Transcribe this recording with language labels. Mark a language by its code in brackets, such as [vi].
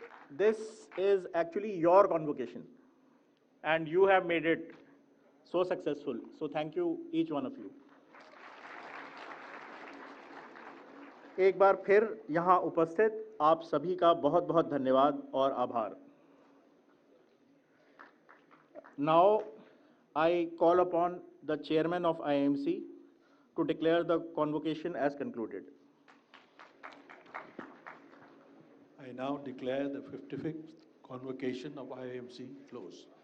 [en] This is actually your convocation and you have made it so successful. So thank you each one of you. [hi] एक बार फिर यहाँ उपस्थित आप सभी का बहुत बहुत धन्यवाद और आभार। [en] Now I call upon the chairman of IMC to declare the convocation as concluded. I now declare the 55th convocation of IIMC closed.